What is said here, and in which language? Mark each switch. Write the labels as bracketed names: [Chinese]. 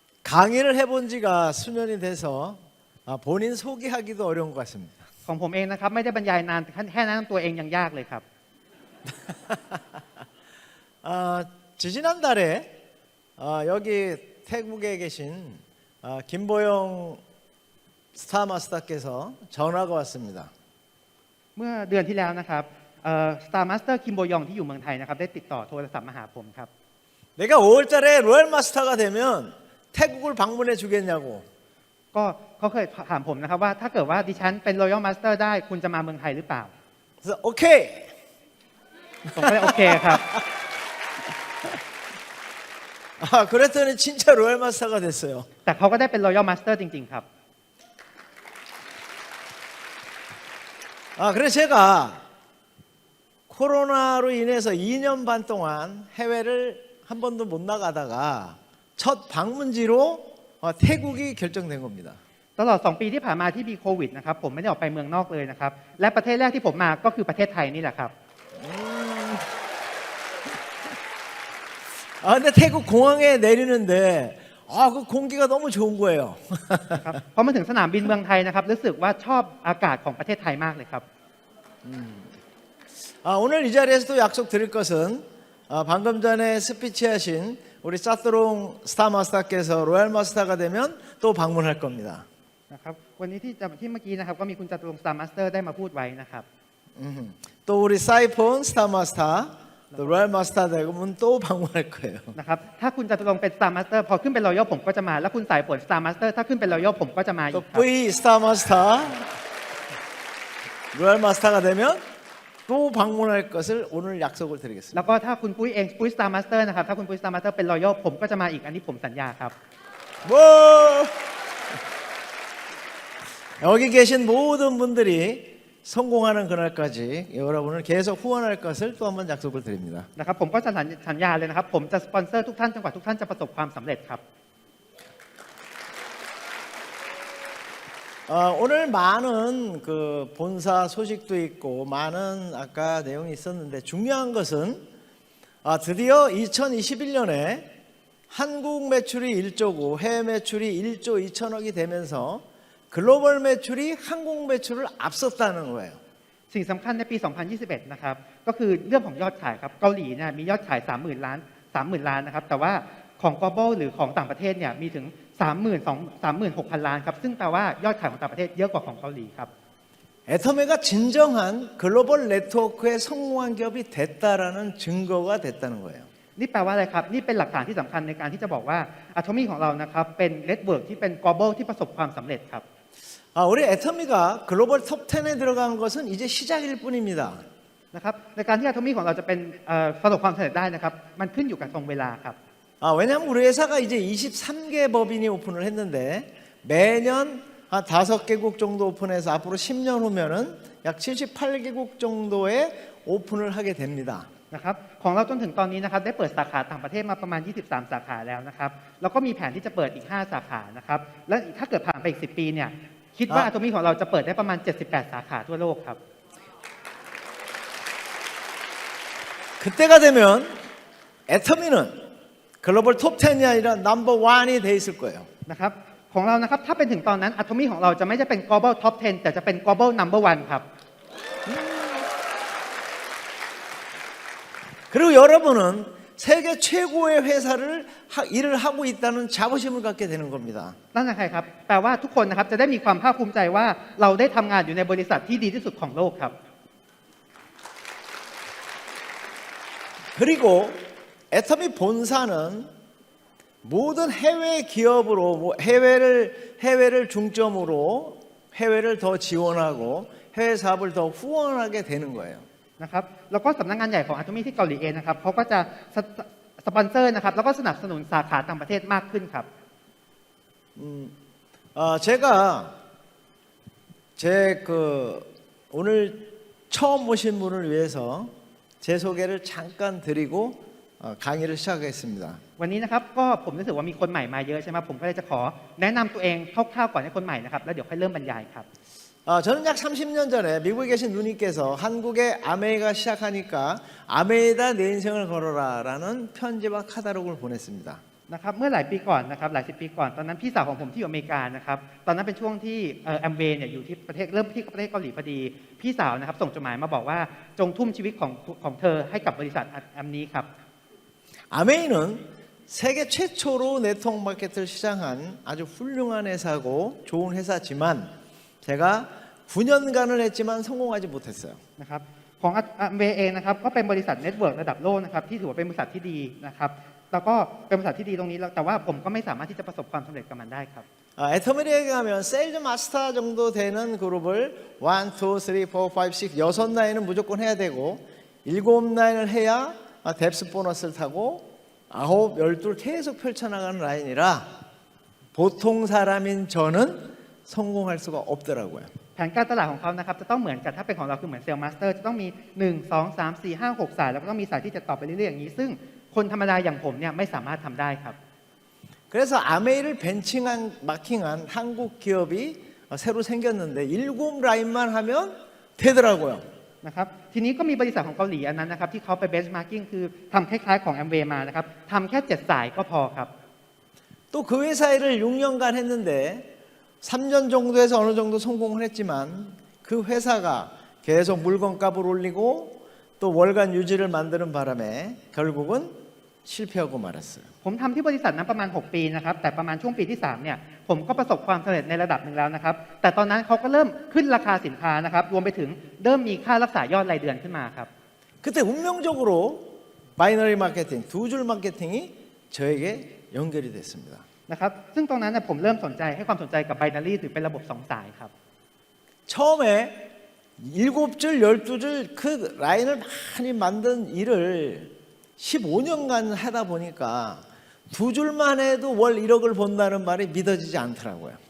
[Korean] 강연을 해본 지가 수년이 돼서 본인 소개하기도 어려운 것 같습니다. [Thai] ของผมเองนะครับไม่ได้บรรยายนานแค่แนะนำตัวเองยังยากเลยครับ [Korean] 지지난달에 여기 태국에 계신 김보영 스타마스터께서 전화가 왔습니다. [Thai] เมื่อเดือนที่แล้วนะครับสตาร์มาสเตอร์คิมโบยองที่อยู่เมืองไทยนะครับได้ติดต่อโทรศัพท์มาหาผมครับ [Korean] 내가 5월달에 로얄 마스터가 되면 태국을 방문해 주겠냐고. [Thai] ก็เขาเคยถามผมนะครับว่าถ้าเกิดว่าดิฉันเป็นรอยัลมาสเตอร์ได้คุณจะมาเมืองไทยหรือเปล่า [Korean] 그래서 오케이. [Thai] ผมก็เลยโอเคครับ [Korean] 그랬더니 진짜 로얄 마스터가 됐어요. [Thai] แต่เขาก็ได้เป็นรอยัลมาสเตอร์จริงๆครับ [Korean] 그래서 제가 코로나로 인해서 2년 반 동안 해외를 한 번도 못 나가다가 첫 방문지로 태국이 결정된 겁니다. [Thai] ตลอด2 ปีที่ผ่านมาที่มีโควิดนะครับผมไม่ได้ออกไปเมืองนอกเลยนะครับและประเทศแรกที่ผมมาก็คือประเทศไทยนี่แหละครับ [Korean] 근데 태국 공항에 내리는데 그 공기가 너무 좋은 거예요. [Thai] ครับพอมาถึงสนามบินเมืองไทยนะครับรู้สึกว่าชอบอากาศของประเทศไทยมากเลยครับ [Korean] 오늘 이 자리에서 또 약속 드릴 것은 방금 전에 스피치하신 우리 사토롱 스타마스터께서 로얄 마스터가 되면 또 방문할 겁니다. [Thai] นะครับวันนี้ที่เมื่อกี้นะครับก็มีคุณจตุรงค์สตาร์มาสเตอร์ได้มาพูดไว้นะครับ [Korean] 또 우리 사이폰 스타마스터 또 로얄 마스터 되면 또 방문할 거예요. [Thai] นะครับถ้าคุณจตุรงค์เป็นสตาร์มาสเตอร์พอขึ้นเป็นรอยัลผมก็จะมาแล้วคุณสายฝนสตาร์มาสเตอร์ถ้าขึ้นเป็นรอยัลผมก็จะมาอี [Korean] 또 [Thai] กครับ [Korean] V 스타마스터 로얄 마스터가 되면 또 방문할 것을 오늘 약속을 드리겠습니다. [Thai] แล้วก็ถ้าคุณปุ้ยเองปุ้ยสตาร์มาสเตอร์นะครับถ้าคุณปุ้ยสตาร์มาสเตอร์เป็นรอยัลผมก็จะมาอีกอันนี้ผมสัญญาครับ [Korean] 뭐 여기 계신 모든 분들이 성공하는 그날까지 여러분을 계속 후원할 것을 또 한번 약속을 드립니다. [Thai] นะครับผมก็จะสัญญาเลยนะครับผมจะสปอนเซอร์ทุกท่านจนกว่าทุกท่านจะประสบความสำเร็จครับ [Korean] 오늘 많은 그 본사 소식도 있고 많은 아까 내용이 있었는데 중요한 것은 드디어 2021년에 한국 매출이 1조고 해외 매출이 1조 2천억이 되면서 글로벌 매출이 한국 매출을 앞섰다는 거예요. [Thai] สิ่งสำคัญในปี 2021 นะครับก็คือเรื่องของยอดขายครับเกาหลีเนี่ยมียอดขาย 30,000 ล้านนะครับแต่ว่าของ global หรือของต่างประเทศเนี่ยมีถึง 36,000 ล้านครับซึ่งแปลว่ายอดขายของต่างประเทศเยอะกว่าของเกาหลีครับ [Korean] 애터미가 진정한 글로벌 네트워크에 성공한 기업이 됐다라는 증거가 됐다는 거예요. [Thai] นี่แปลว่าอะไรครับนี่เป็นหลักฐานที่สำคัญในการที่จะบอกว่า Atomy ของเรานะครับเป็น network ที่เป็น global ที่ประสบความสำเร็จครับ [Korean] 우리 애터미가 글로벌 톱 10에 들어간 것은 이제 시작일 뿐입니다. [Thai] นะครับในการที่ Atomy ของเราจะเป็นประสบความสำเร็จได้นะครับมันขึ้นอยู่กับตรงเวลาครับ [Korean] 왜냐하면 우리 회사가 이제 23개 법인이 오픈을 했는데 매년 한 5개국 정도 오픈해서 앞으로 10년 후면은 약 78개국 정도의 오픈을 하게 됩니다. [Thai] นะครับของเราจนถึงตอนนี้นะครับได้เปิดสาขาต่างประเทศมาประมาณ 23 สาขาแล้วนะครับแล้วก็มีแผนที่จะเปิดอีก 5 สาขานะครับและถ้าเกิดผ่านไปอีก 10 ปีเนี่ยคิดว่า Atomy ของเราจะเปิดได้ประมาณ 78 สาขาทั่วโลกครับ [Korean] 그때가 되면 애터미는 글로벌 톱 10이 아니라 넘버 1이 돼 있을 거예요. [Thai] นะครับของเรานะครับถ้าเป็นถึงตอนนั้น Atomy ของเราจะไม่ได้เป็น global top 10 แต่จะเป็น global number 1 ครับ [Korean] 그리고 여러분은 세계 최고의 회사를 일을 하고 있다는 자부심을 갖게 되는 겁니다. [Thai] นั่นคือครับแปลว่าทุกคนนะครับจะได้มีความภาคภูมิใจว่าเราได้ทำงานอยู่ในบริษัทที่ดีที่สุดของโลกครับ [Korean] 그리고 애터미 본사는 모든 해외 기업으로 해외를 중점으로 해외를 더 지원하고 해외 사업을 더 후원하게 되는 거예요. [Thai] นะครับแล้วก็สำนักงานใหญ่ของ Atomy ที่เกาหลีเองนะครับเขาก็จะสปอนเซอร์นะครับแล้วก็สนับสนุนสาขาต่างประเทศมากขึ้นครับ [Korean] 제가 제 오늘 처음 오신 분을 위해서 제 소개를 잠깐 드리고 강의를 시작하겠습니다. [Thai] วันนี้นะครับก็ผมรู้สึกว่ามีคนใหม่มาเยอะใช่ไหมผมก็เลยจะขอแนะนำตัวเองคร่าวๆก่อนให้คนใหม่นะครับแล้วเดี๋ยวค่อยเริ่มบรรยายครับ [Korean] 저는 약 30년 전에 미국에 계신 누님께서 한국에 아메이가 시작하니까 아메이다 내 인생을 걸어라라는 편지와 카탈로그를 보냈습니다. [Thai] นะครับเมื่อหลายปีก่อนนะครับหลายสิบปีก่อนตอนนั้นพี่สาวของผมที่อยู่อเมริกานะครับตอนนั้นเป็นช่วงที่แอมเวย์เนี่ยอยู่ที่ประเทศเริ่มที่ประเทศเกาหลีพอดีพี่สาวนะครับส่งจดหมายมาบอกว่าจงทุ่มชีวิตของเธอให้กับบริษัทแอมนี้ครับ [Korean] 아메이는 세계 최초로 네트워크 마케팅을 시작한 아주 훌륭한 회사고 좋은 회사지만 제가 9년간을 했지만 성공하지 못했어요. [Thai] นะครับของแอมเวย์เองนะครับก็เป็นบริษัทเน็ตเวิร์กระดับโลกนะครับที่ถือว่าเป็นบริษัทที่ดีนะครับแล้วก็เป็นบริษัทที่ดีตรงนี้แต่ว่าผมก็ไม่สามารถที่จะประสบความสำเร็จกับมันได้ครับ [Korean] 애터미리에 가면 세일즈 마스터 정도 되는 그룹을 1, 2, 3, 4, 5, 6, 6라인은 무조건 해야 되고 7라인을 해야 뎁스 보너스를 타고 9, 12를 계속 펼쳐나가는 라인이라 보통 사람인 저는 성공할 수가 없더라고요. [Thai] แผนการตลาดของเขานะครับจะต้องเหมือนกันถ้าเป็นของเราคือเหมือนเซลล์มาสเตอร์จะต้องมี1 2 3 4 5 6 สายแล้วก็ต้องมีสายที่จะต่อไปเรื่อยๆอย่างนี้ซึ่งคนธรรมดาอย่างผมเนี่ยไม่สามารถทำได้ครับ [Korean] 그래서 아메이를 벤칭한 마킹한 한국 기업이 새로 생겼는데 7라인만 하면 되더라고요. [Thai] นะครับทีนี้ก็มีบริษัทของเกาหลีอันนั้นนะครับที่เขาไปเบนช์มาร์กิ้งคือทำคล้ายๆของแอมเวย์มานะครับทำแค่7สายก็พอครับ [Korean] 또 그 회사 일을 6년간 했는데 3년 정도에서 어느 정도 성공을 했지만 그 회사가 계속 물건값을 올리고 또 월간 유지를 만드는 바람에 결국은 실패하고 말았어요. [Thai] ผมทำที่บริษัทนั้นประมาณ6ปีนะครับแต่ประมาณช่วงปีที่3เนี่ยผมก็ประสบความสำเร็จในระดับหนึ่งแล้วนะครับแต่ตอนนั้นเขาก็เริ่มขึ้นราคาสินค้านะครับรวมไปถึงเริ่มมีค่ารักษายอดรายเดือนขึ้นมาครับ [Korean] 그때 운명적으로 바이너리 마케팅, 두 줄 마케팅이 저에게 연결이 됐습니다. [Thai] นะครับซึ่งตรงนั้นผมเริ่มสนใจให้ความสนใจกับไบนารีหรือเป็นระบบ2สายครับ [Korean] 처음에 7줄, 12줄 그 라인을 많이 만든 일을 15년간 하다 보니까 두 줄만 해도 월 1억을 본다는 말이 믿어지지 않더라고요.